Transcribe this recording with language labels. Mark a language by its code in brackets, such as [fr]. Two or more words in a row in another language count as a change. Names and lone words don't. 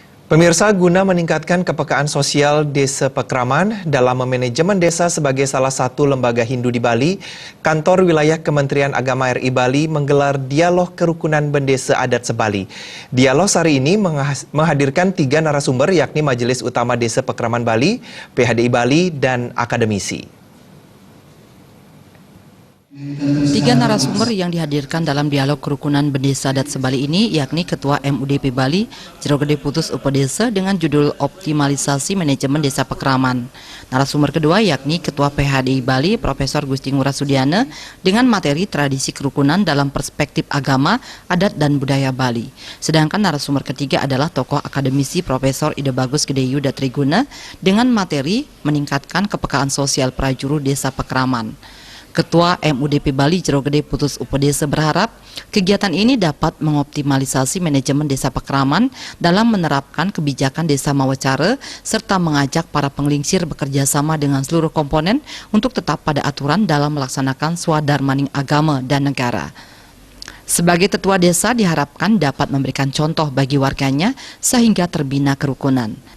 [id] Pemirsa, guna meningkatkan kepekaan sosial Desa Pekraman dalam memanajemen desa sebagai salah satu lembaga Hindu di Bali, Kantor Wilayah Kementerian Agama RI Bali menggelar dialog kerukunan bendesa adat sebali. Dialog hari ini menghadirkan 3 narasumber yakni Majelis Utama Desa Pekraman Bali, PHDI Bali, dan akademisi. 3 narasumber yang dihadirkan dalam dialog kerukunan bendesa adat sebali ini yakni Ketua MUDP Bali, Jero Gede Putus Upedesa dengan judul Optimalisasi Manajemen Desa Pekraman. Narasumber kedua yakni Ketua PHDI Bali, Profesor Gusti Ngurah Sudiana dengan materi tradisi kerukunan dalam perspektif agama, adat dan budaya Bali. Sedangkan narasumber ketiga adalah tokoh akademisi Profesor Ida Bagus Gedeyu Datriguna dengan materi meningkatkan kepekaan sosial prajuru Desa Pekraman. Ketua MUDP Bali Jero Gede Putus Upedesa berharap kegiatan ini dapat mengoptimalisasi manajemen desa Pekraman dalam menerapkan kebijakan desa Mawacara serta mengajak para penglingsir bekerja sama dengan seluruh komponen untuk tetap pada aturan dalam melaksanakan swadharmaning agama dan negara. Sebagai tetua desa diharapkan dapat memberikan contoh bagi warganya sehingga terbina kerukunan.